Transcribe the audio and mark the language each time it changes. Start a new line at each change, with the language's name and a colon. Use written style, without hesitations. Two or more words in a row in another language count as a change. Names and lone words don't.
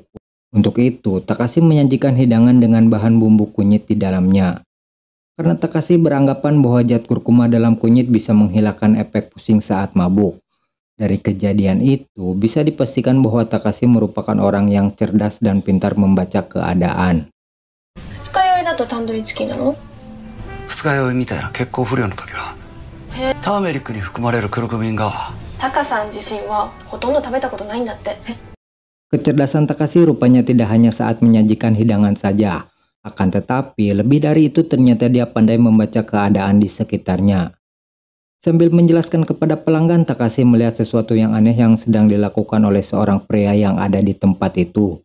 Indonesian: Untuk itu, Takashi menyajikan hidangan dengan bahan bumbu kunyit di dalamnya. Karena Takashi beranggapan bahwa zat kurkuma dalam kunyit bisa menghilangkan efek pusing saat mabuk. Dari kejadian itu, bisa dipastikan bahwa Takashi merupakan orang yang cerdas dan pintar membaca keadaan.
Japanese: 二日酔いだとタンドリーチキンなの？二日酔いみたいな血行不良の時はターメリックに含まれるクルクミンがタカさん自身はほとんど食べたことないんだって。
Indonesian: Kecerdasan Takashi rupanya tidak hanya saat menyajikan hidangan saja. Akan tetapi, lebih dari itu ternyata dia pandai membaca keadaan di sekitarnya. Sambil menjelaskan kepada pelanggan, Takashi melihat sesuatu yang aneh yang sedang dilakukan oleh seorang pria yang ada di tempat itu.